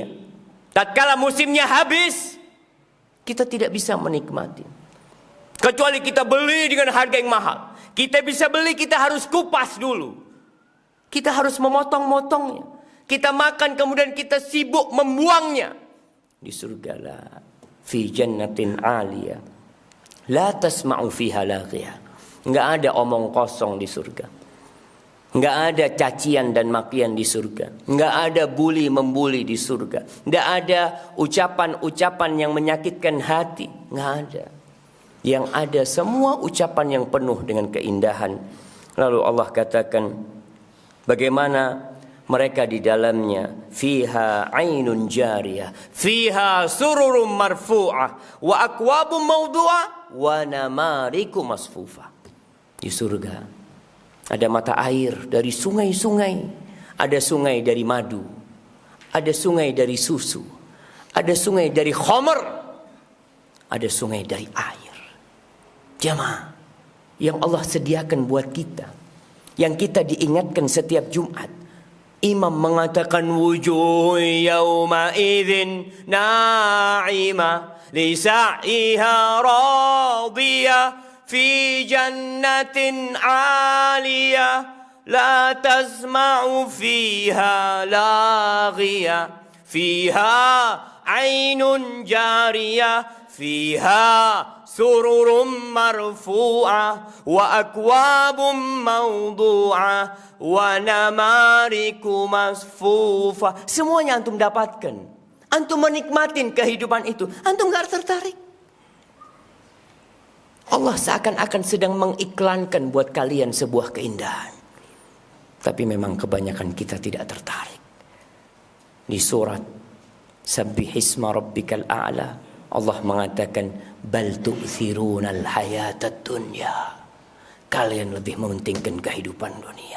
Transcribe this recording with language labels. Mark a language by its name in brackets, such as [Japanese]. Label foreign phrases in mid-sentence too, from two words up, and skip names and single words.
[Indonesian] Tatkala musimnya habis, kita tidak bisa menikmati. Kecuali kita beli dengan harga yang mahal. Kita bisa beli, kita harus kupas dulu. Kita harus memotong-motongnya. Kita makan kemudian kita sibuk membuangnya. Di surga [Arabic] لا في جنة عالية لا تسمع فيها لاغية. [Indonesian] Enggak ada omong kosong di surga. Enggak ada cacian dan makian di surga. Enggak ada bully membuli di surga. Enggak ada ucapan-ucapan yang menyakitkan hati. Enggak ada. Yang ada semua ucapan yang penuh dengan keindahan. Lalu Allah katakan bagaimana mereka di dalamnya, [Arabic] فيها عين جارية, فيها سرر مرفوعة وأكواب موضوعة ونمارق مصفوفة. [Indonesian] Di surga ada mata air dari sungai-sungai, ada sungai dari madu, ada sungai dari susu, ada sungai dari khamar, ada sungai dari air. Jamaah yang Allah sediakan buat kita, yang kita diingatkan setiap Jumat. Imam mengatakan [Arabic] وجوه يوم إذ ناعمة ل سعيها راضية في جنة عالية لا تسمع فيها لاغية فيها عين جارية فيها سرر مرفوعة وأكواب موضوعة ونمارق مصفوفة. [Indonesian] Semuanya antum dapatkan. Antum menikmatin kehidupan itu. Antum gak tertarik. Allah seakan-akan sedang mengiklankan buat kalian sebuah keindahan. Tapi memang kebanyakan kita tidak tertarik. Di surat Sabbihisma rabbikal a'la Allah mengatakan [Arabic] بل تؤثرون الحياة الدنيا. [Indonesian] Kalian lebih mementingkan kehidupan dunia.